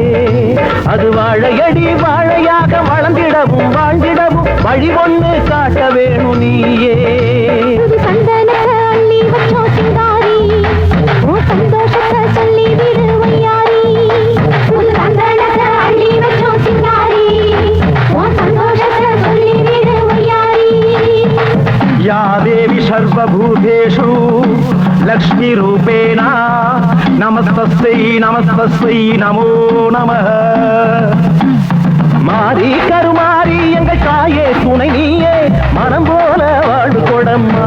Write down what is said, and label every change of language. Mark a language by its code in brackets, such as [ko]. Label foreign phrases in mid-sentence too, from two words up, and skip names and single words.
[ta] அது வாழையடி வாழையாக வளர்ந்திடவும் வாழ்ந்திடவும் வழி ஒண்ணு காட்ட வேணும் நீயே. [sa] या देवी सर्वभूतेषु लक्ष्मी रूपेण नमस्तस्यै नमस्तस्यै नमो नमः. [ta] மாரி கருமாரி எங்கள் தாயே துணை நீயே மனம் போல வாழ்வு கொடம்மா.